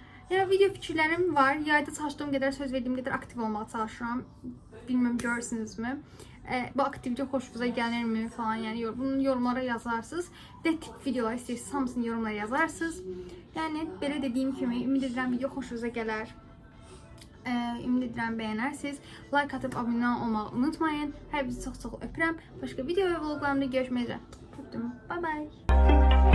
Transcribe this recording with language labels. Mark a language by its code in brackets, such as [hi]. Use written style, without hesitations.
[az] Yəni video fikirlərim var. Yayda çalışdığım qədər, söz verdiyim qədər aktiv olmağa çalışıram. [tr] Bilmem görürsünüzmü? [az] Bu aktivite hoşunuza gəlirmi falan, yəni bunu yorumlara yazarsınız. Bir də tip videolar istəyirsiniz, hamısını yorumlara yazarsınız. Yəni belə dediyim kimi ümid edirəm video xoşunuza gələr. Ümid edirəm bəyənərsiniz. Like atıp abunə olmağı unutmayın. Hər birinizi çox-çox öpürəm. Başqa video və vloglarımda görüşmək üzrə. [en] Bye bye.